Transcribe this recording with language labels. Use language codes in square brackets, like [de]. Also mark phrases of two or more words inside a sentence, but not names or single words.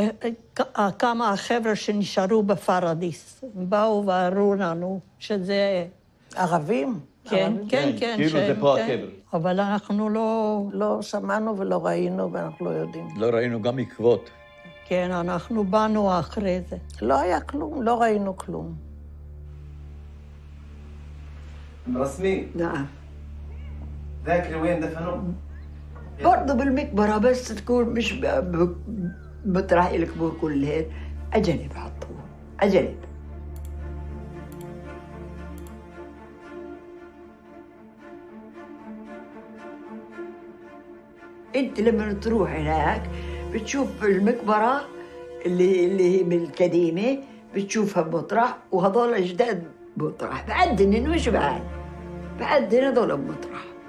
[he] כמה החבר'ה שנשארו בפרדיס, באו ואמרו לנו שזה... ערבים? כן. כאילו זה פה הקבר. אבל אנחנו לא שמענו ולא ראינו, ואנחנו לא יודעים. לא ראינו גם עקבות. כן, אנחנו באנו אחרי זה. לא היה כלום, לא ראינו כלום. [ar] رسمي نعم ذاكري وين دفنوه؟ برضه بالمقبرة بس تكون مش مطرح القبور كلها أجانب حطوها أجانب. أنت لما تروح هناك بتشوف المقبرة اللي هي من القديمة بتشوفها بمطرح وهذول أجداد مطرح بعدن مش بعدن هذول بمطرح.